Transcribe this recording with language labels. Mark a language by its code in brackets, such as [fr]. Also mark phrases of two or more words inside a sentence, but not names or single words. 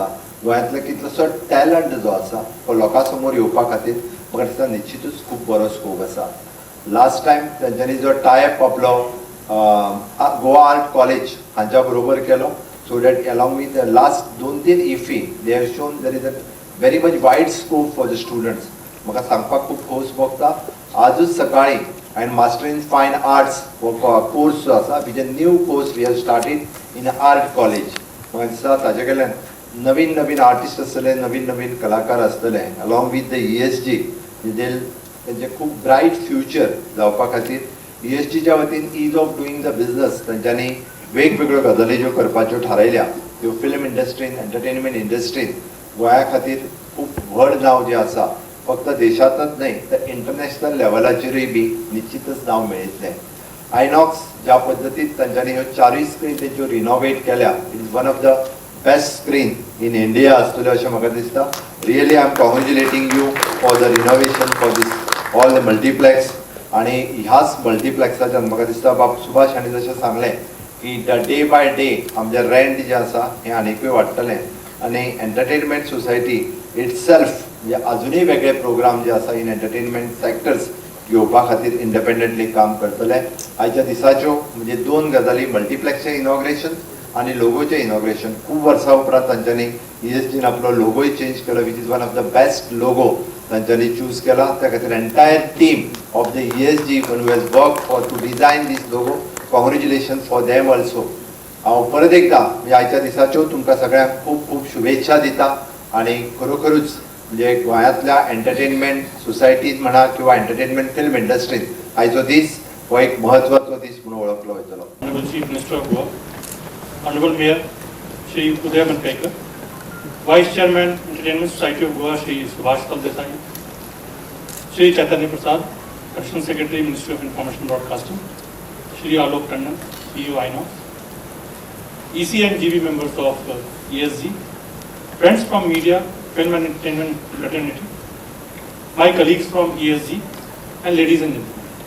[kok] गोंयांतलो कितलोसो [en] talent [kok] जो आसा तो लोकां समोर येवपा खातीर म्हाका दिसता निश्चितूच खूब बरो स्कोप आसा. लास्ट टायम तांच्यांनी जो टायअप आपलो गोवा आर्ट कॉलेज हांच्या बरोबर केलो [en] so that along with the last 2-3 IFFI they have shown there is a very much wide scope for the students. [kok] म्हाका सांगपाक खूब खोस भोगता. आजूच सकाळी हांवें मास्टर इन फायन आर्ट्स हो कोर्स जो आसा [en] which a new course we have started in Art College. [kok] म्हाका दिसता ताजे कडल्यान नवीन नवीन आर्टिस्ट आसतले नवीन नवीन कलाकार आसतले [en] along with the ESG [kok] तेंचे खूब ब्रायट फ्युचर जावपा खातीर ESGच्या वतीन [en] ease of doing the business [kok] तांच्यांनी वेगवेगळ्यो गजाली ज्यो करपाच्यो थारायल्या त्यो फिल्म इंडस्ट्रीन एंटरटेनमेंट इंडस्ट्रीन गोंया खातीर खूब व्हड नांव जें आसा फक्त देशांतच न्हय तर इंटरनॅशनल लेवलाचेरूय बी निश्चितच नांव मेळयतलें. आयनॉक्स ज्या पद्दतीन तांच्यांनी ह्यो 4 स्क्रीन तेंच्यो रिनोवेट केल्या [en] it is one of the best screen in India [kok] आसतल्यो अशें म्हाका दिसता. [en] Really I am congratulating you for the renovation for these all the multiplex. [kok] आणि ह्याच मल्टीप्लेक्साच्यान म्हाका दिसता बाब सुभाष हांणी जशें सांगलें की [en] day by day [kok] आमचें रेंट जें आसा हें आनीकूय वाडटलें आनी [en] entertainment society itself [kok] म्हणजे अजुनूय वेगळे प्रोग्राम जे आसा [en] in entertainment sectors [kok] घेवपा खातीर इंडिपेंडंटली काम करतले. आयच्या दिसाच्यो म्हणजे 2 गजाली मल्टीप्लेक्सचें इनॉग्रेशन आनी लोगोचें इनॉग्रेशन. खूब वर्सां उपरांत तांच्यांनी ESGन आपलो लोगोय चेंज केलो [en] which is one of the best logo [kok] तांच्यांनी चूज केला. त्या खातीर [en] entire team of the ESG one who has work for to design this logo congratulation for them also. [kok] हांव परत एकदां म्हणजे आयच्या दिसाच्यो तुमकां सगळ्यांक खूब खूब शुभेच्छा दिता आनी खरोखरूच म्हणजे गोंयांतल्या एंटरटेनमेंट सोसायटीन म्हणा किंवा एंटरटेनमेंट फिल्म इंडस्ट्रीन आयचो दीस हो एक म्हत्वाचो दीस म्हणून वळखलो वयतलो. [en] Honorable Chief Minister of Goa, Honorable Mayor Shri Uday Mankaikar, Vice Chairman Entertainment Society of Goa Shri Subhash Desai, Shri Chaitanya Prasad, Additional Secretary Ministry of Information Broadcasting, Shri Alok Tandon, CEO INOX, EC and GB members of ESG, friends from media, film and entertainment fraternity, my colleagues from ESG, and ladies and gentlemen.